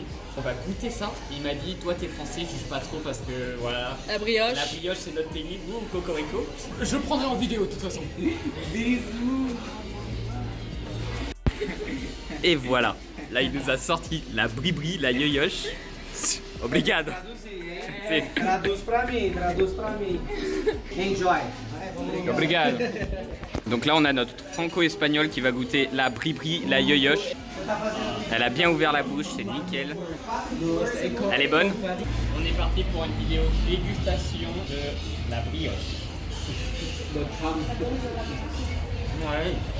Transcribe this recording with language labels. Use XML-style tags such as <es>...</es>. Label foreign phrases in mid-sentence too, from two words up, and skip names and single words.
<fr>On va goûter ça. Il m'a dit, toi t'es français, juge pas trop parce que voilà. La brioche. La brioche c'est notre pays, nous cocorico. Je le prendrai en vidéo de toute façon. Bisous. Et voilà. Là, il nous a sorti la bribri, la yoyoche.</fr> <pt>Obrigado. Traduz pra mim.</pt> <en>Enjoy.</en> <pt>Obrigado.</pt> <fr>Donc là, on a notre franco-espagnol qui va goûter la bribri, la yoyoche. Elle a bien ouvert la bouche, c'est nickel. Elle est bonne. On est parti pour une vidéo dégustation de la brioche. Ouais.</fr>